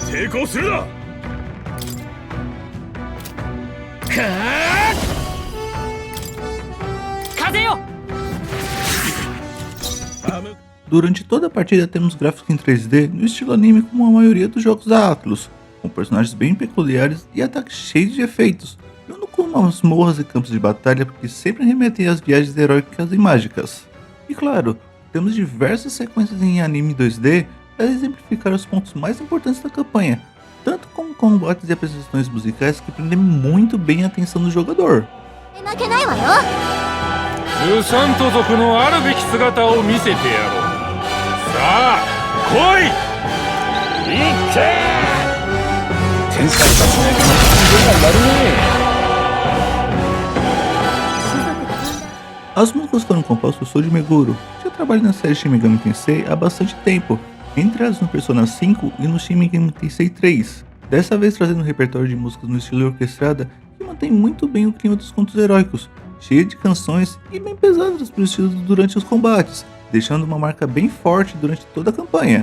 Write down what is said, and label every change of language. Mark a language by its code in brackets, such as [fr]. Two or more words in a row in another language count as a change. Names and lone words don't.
[ja] 行するな。 [pt] Durante toda a partida temos gráficos em 3D no estilo anime como a maioria dos jogos da Atlus, com personagens bem peculiares e ataques cheios de efeitos, junto com masmorras e campos de batalha que sempre remetem às viagens heróicas e mágicas. E claro, temos diversas sequências em anime 2D para exemplificar os pontos mais importantes da campanha, tanto como combates e apresentações musicais que prendem muito bem a atenção do jogador. [ja] ルサント族のあるべき姿を見せてやろう。さあ来い。いけ。天才たちのがやるね。 [pt] As músicas foram compostas por Shoji Meguro, que já trabalha na série Shin Megami Tensei há bastante tempo, entre elas no Persona 5 e no Shin Megami Tensei 3. Dessa vez trazendo um repertório de músicas no estilo orquestrada que mantém muito bem o clima dos contos heróicos, cheio de canções e bem pesadas para o estilo durante os combates, deixando uma marca bem forte durante toda a campanha.